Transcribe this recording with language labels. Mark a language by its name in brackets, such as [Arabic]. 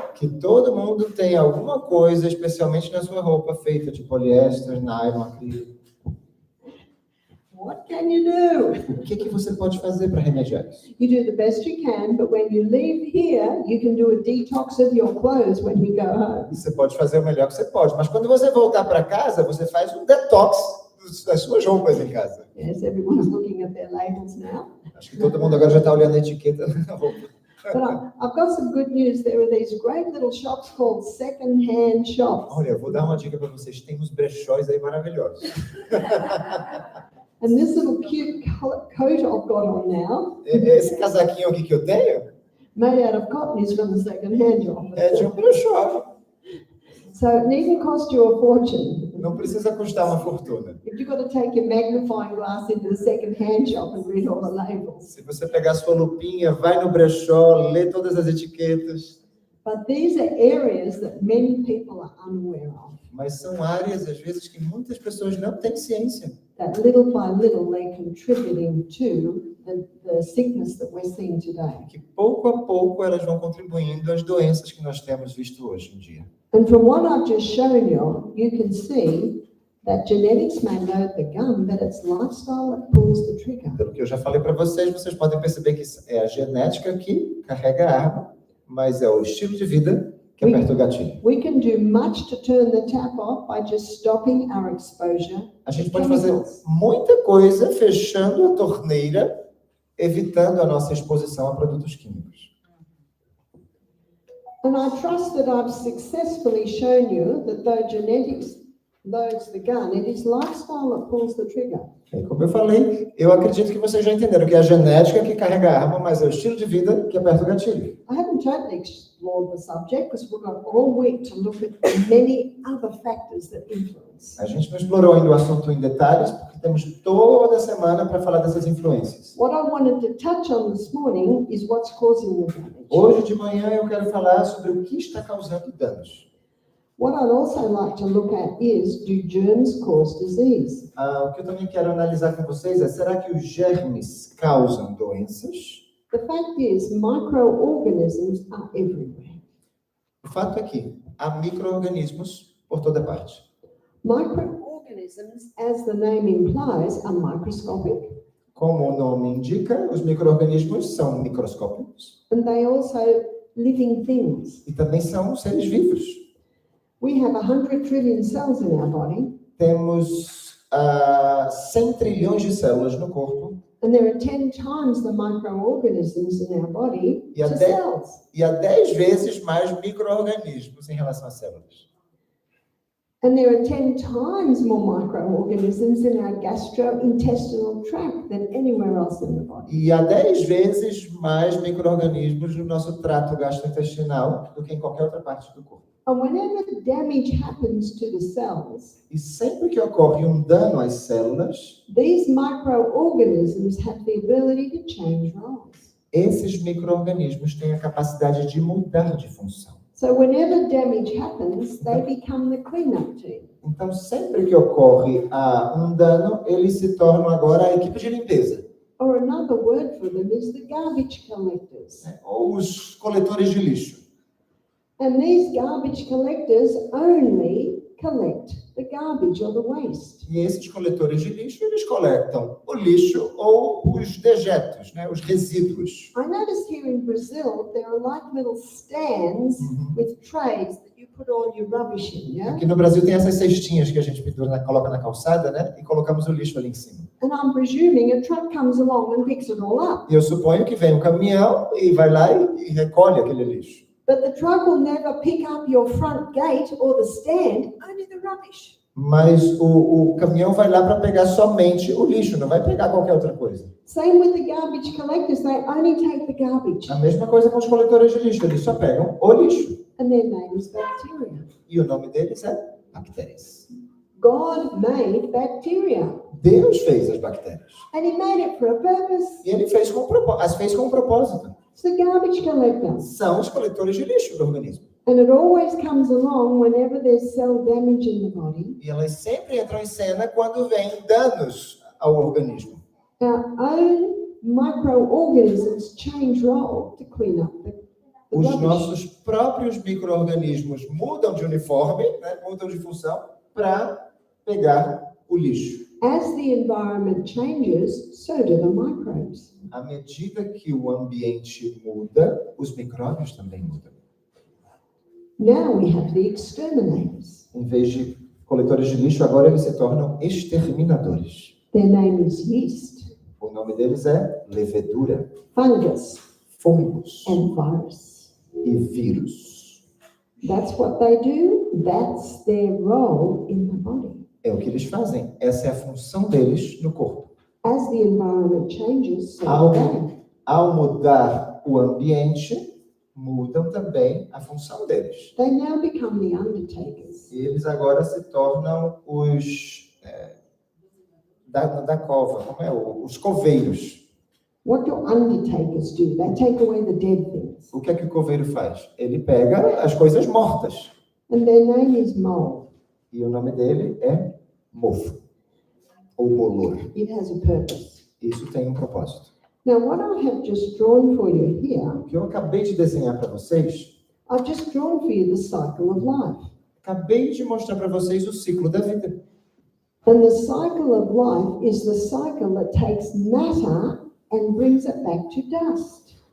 [Portuguese] que todo mundo tem alguma coisa, especialmente na sua roupa, feita de poliéster, nylon, acrílico. [English] What can you do? [Portuguese] O que você pode fazer para remediar isso? [English] You do the best you can, but when you leave here, you can do a detox of your clothes when you go home. [Portuguese] Você pode fazer o melhor que você pode, mas quando você voltar para casa, você faz um detox das suas roupas em casa. [English] Yes, everyone's looking at their labels now. [Portuguese] Acho que todo mundo agora já está olhando a etiqueta da roupa. [English] But I've got some good news. There are these great little shops called second-hand shops. [Portuguese] Olha, eu vou dar uma dica para vocês. Tem uns brechóis aí maravilhosos. [English] And this little cute coat I've got on now, [Portuguese] Esse casaquinho aqui que eu tenho [English] made out of cotton, is from the second-hand shop. [Portuguese] é de um brechó. [English] So it needn't cost you a fortune. [Portuguese] Não precisa custar uma fortuna. [English] If you've got to take your magnifying glass into the second-hand shop and read all the labels. [Portuguese] Se você pegar sua lupinha, vai no brechó, lê todas as etiquetas. [English] But these are areas that many people are unaware of. [Portuguese] Mas são áreas, às vezes, que muitas pessoas não têm ciência. [English] That little by little they're contributing to the sickness that we're seeing today. [Portuguese] Que pouco a pouco elas vão contribuindo às doenças que nós temos visto hoje em dia. [English] And from what I've just shown you, you can see that genetics may load the gun, but it's lifestyle that pulls the trigger. [Portuguese] Pelo que eu já falei para vocês, vocês podem perceber que é a genética que carrega a arma, mas é o estilo de vida que aperta o gatilho. [English] We can do much to turn the tap off by just stopping our exposure. [Portuguese] A gente pode fazer muita coisa fechando a torneira, evitando a nossa exposição a produtos químicos. [English] And I trust that I've successfully shown you that though genetics loads the gun, it is lifestyle that pulls the trigger. [Portuguese] Como eu falei, eu acredito que vocês já entenderam que é a genética que carrega a arma, mas é o estilo de vida que aperta o gatilho. [English] I haven't totally explored the subject because we've got all week to look at many other factors that influence. [Portuguese] A gente não explorou ainda o assunto em detalhes, porque temos toda semana para falar dessas influências. [English] What I wanted to touch on this morning is what's causing the damage. [Portuguese] Hoje de manhã eu quero falar sobre o que está causando danos. [English] What I'd also like to look at is, do germs cause disease? [Portuguese] O que eu também quero analisar com vocês é, será que os germes causam doenças? [English] The fact is, microorganisms are everywhere. [Portuguese] O fato é que há micro-organismos por toda parte. [English] Microorganisms, as the name implies, are microscopic, [Portuguese] Como o nome indica, os micro-organismos são microscópicos [English] and they also living things. [Portuguese] e também são seres vivos. [English] We have 100 trillion cells in our body, [Portuguese] Temos 100 trilhões de células no corpo [English] and there are 10 times the microorganisms in our body [Portuguese] e [English] to cells. [Portuguese] há 10 vezes mais micro-organismos em relação às células. [English] And there are 10 times more microorganisms in our gastrointestinal tract than anywhere else in the body. [Portuguese] E há 10 vezes mais micro-organismos no nosso trato gastrointestinal do que em qualquer outra parte do corpo. [English] And whenever damage happens to the cells, [Portuguese] E sempre que ocorre um dano às células, [English] these microorganisms have the ability to change roles. [Portuguese] esses micro-organismos têm a capacidade de mudar de função. [English] So whenever damage happens, they become the cleanup team. [Portuguese] Então, sempre que ocorre um dano, eles se tornam agora a equipe de limpeza, [English] Or another word for them is the garbage collectors. [Portuguese] né? Ou os coletores de lixo. [English] And these garbage collectors only collect the garbage or the waste. [Portuguese] E esses coletores de lixo, eles coletam o lixo ou os dejetos, né? Os resíduos. [English] I noticed here in Brazil, there are like little stands with trays that you put all your rubbish in, yeah? [Portuguese] Aqui no Brasil tem essas cestinhas que a gente pendura, coloca na calçada, né? E colocamos o lixo ali em cima. [English] And I'm presuming a truck comes along and picks it all up. [Portuguese] E eu suponho que vem um caminhão e vai lá e recolhe aquele lixo. [English] But the truck will never pick up your front gate or the stand, only the rubbish. [Portuguese] Mas o caminhão vai lá para pegar somente o lixo, não vai pegar qualquer outra coisa. [English] Same with the garbage collectors, they only take the garbage. [Portuguese] A mesma coisa com os coletores de lixo, eles só pegam o lixo. [English] And their name is bacteria. [Portuguese] E o nome deles é bactérias. [English] God made bacteria. [Portuguese] Deus fez as bactérias. [English] And he made it for a purpose. [Portuguese] E ele fez as fez com um propósito. [English] It's the garbage collectors. [Portuguese] São os coletores de lixo do organismo. [English] And it always comes along whenever there's cell damage in the body. [Portuguese] E elas sempre entram em cena quando vem danos ao organismo. [English] Our own microorganisms change role to clean up the [Portuguese] Os [English] rubbish. [Portuguese] nossos próprios micro-organismos mudam de uniforme, né, mudam de função para pegar o lixo. [English] As the environment changes, so do the microbes. [Portuguese] À medida que o ambiente muda, os micróbios também mudam. [English] Now we have the exterminators. [Portuguese] Em vez de coletores de lixo, agora eles se tornam exterminadores. [English] Their name is yeast, [Portuguese] O nome deles é levedura, [English] fungus, [Portuguese] fungos [English] and virus. [Portuguese] e vírus. [English] That's what they do. That's their role in the body. [Portuguese] É o que eles fazem. Essa é a função deles no corpo. [English] As the environment changes, so [Portuguese] Ao, [English] do they. [Portuguese] ao mudar o ambiente, mudam também a função deles. [English] They now become the undertakers. [Portuguese] E eles agora se tornam os da cova, como é? Os coveiros. [English] What do undertakers do? They take away the dead things. [Portuguese] O que é que o coveiro faz? Ele pega as coisas mortas. [English] And their name is mold. [Portuguese] E o nome dele é mofo, ou bolor. [English] It has a purpose. [Portuguese] Isso tem um propósito. [English] Now, what I have just drawn for you here, [Portuguese] O que eu acabei de desenhar para vocês, [English] I've just drawn for you the cycle of life. [Portuguese] acabei de mostrar para vocês o ciclo da vida. [English] And the cycle of life is the cycle that takes matter and brings it back to dust.